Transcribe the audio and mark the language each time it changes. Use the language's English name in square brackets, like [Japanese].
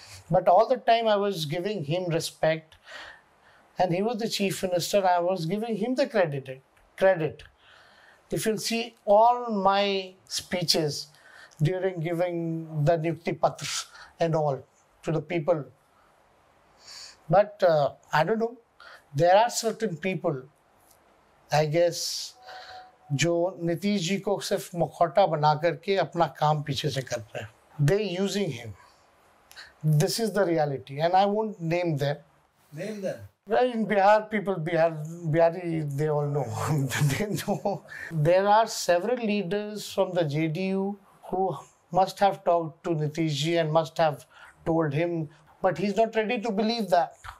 [English] But all the time I was giving him respect. And he was the chief minister. I was giving him the credit. If you'll see all my speeches during giving the Niyukti Patra and all to the people. But I don't know. There are certain people, I guess, [Hindi] जो नीतीश जी को सिर्फ मुखौटा बना करके अपना काम पीछे से कर रहे हैं. [English] They're using him. This is the reality, and I won't name them. Name them. Well, in Bihar, Bihari, they all know. They know. There are several leaders from the JDU who must have talked to Nitish ji and must have told him, but he's not ready to believe that.